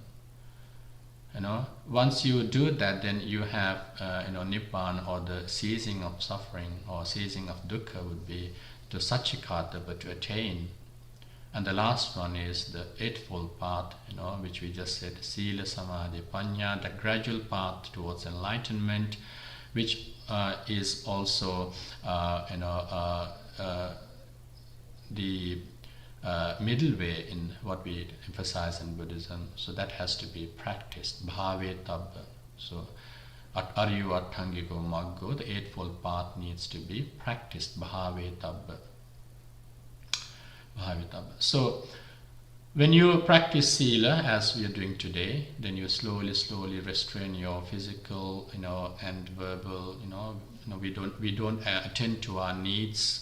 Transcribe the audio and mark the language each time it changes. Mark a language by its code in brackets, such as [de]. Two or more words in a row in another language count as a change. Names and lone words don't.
[en] Once you do that, then you have nibbana, or the ceasing of suffering or ceasing of dukkha would be to satchikata, to attain. And the last one is the Eightfold Path, which we just said, [pi] sila, samadhi, panya, [en] the gradual path towards enlightenment, which is also the middle way in what we emphasize in Buddhism. So that has to be practiced, [pi] bhavetabba. So aryu arthangiko maggo, [en] the Eightfold Path needs to be practiced, bhavetabba. So when you practice sila, as we are doing today, then you slowly restrain your physical, and verbal, we don't attend to our needs.